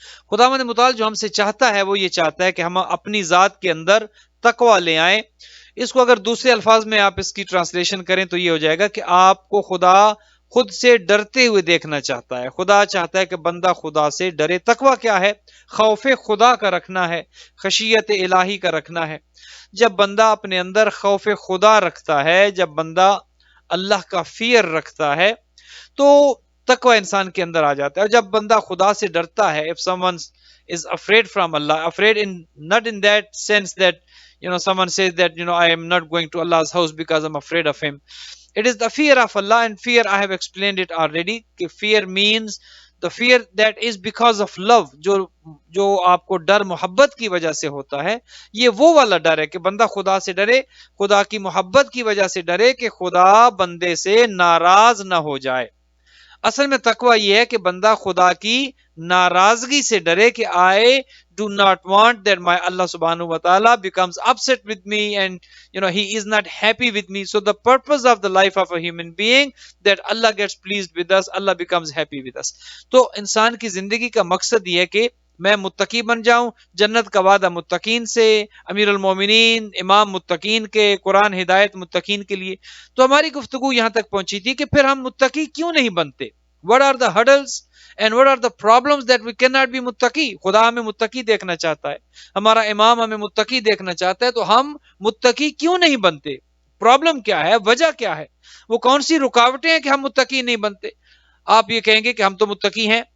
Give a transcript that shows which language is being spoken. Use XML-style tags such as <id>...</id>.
<ur>خداوند متعال جو ہم سے چاہتا ہے وہ یہ چاہتا ہے کہ ہم اپنی ذات کے اندر تقوی لے آئیں۔ اس کو اگر دوسرے الفاظ میں آپ اس کی ٹرانسلیشن کریں تو یہ ہو جائے گا کہ آپ کو خدا خود سے ڈرتے ہوئے دیکھنا چاہتا ہے۔ خدا چاہتا ہے کہ بندہ خدا سے ڈرے۔ تقوی کیا ہے؟ خوف خدا کا رکھنا ہے، خشیت الہی کا رکھنا ہے۔ جب بندہ اپنے اندر خوف خدا رکھتا ہے، جب بندہ اللہ کا فیئر رکھتا ہے تو تقوی انسان کے اندر آ جاتا ہے۔ اور جب بندہ خدا سے ڈرتا ہے،</ur> <en>if someone is afraid from Allah, afraid in not in that sense that someone says that I am not going to Allah's house because I'm afraid of him. It is the fear of Allah, and fear I have explained it already. Fear means the fear that is because of love.</en> <ur>جو آپ کو ڈر محبت کی وجہ سے ہوتا ہے، یہ وہ والا ڈر ہے کہ بندہ خدا سے ڈرے، خدا کی محبت کی وجہ سے ڈرے کہ خدا بندے سے ناراض نہ ہو جائے۔ اصل میں تقوی یہ ہے کہ بندہ خدا کی ناراضگی سے ڈرے کہ</ur> <en>I do not want that my Allah subhanahu wa ta'ala becomes upset with me</en> <ur>and he is not happy with me.</ur> <en>So the purpose of the life of a human being that Allah gets pleased with us, Allah becomes happy with us.</en> <ur>تو انسان کی زندگی کا مقصد یہ ہے کہ میں متقی بن جاؤں، جنت کا وعدہ متقین سے، امیر المومنین، امام متقین کے، قرآن ہدایت متقین کے لیے۔ تو ہماری گفتگو یہاں تک پہنچی تھی کہ پھر ہم متقی کیوں نہیں بنتے؟</ur> <en>What are the hurdles and what are the problems that we cannot be</en> <ur>متقی؟ خدا ہمیں متقی دیکھنا چاہتا ہے، ہمارا امام ہمیں متقی دیکھنا چاہتا ہے، تو ہم متقی کیوں نہیں بنتے؟ پرابلم کیا ہے؟ وجہ کیا ہے؟ وہ کون سی رکاوٹیں ہیں کہ ہم متقی نہیں بنتے؟ آپ یہ کہیں گے کہ ہم تو متقی ہیں،</ur>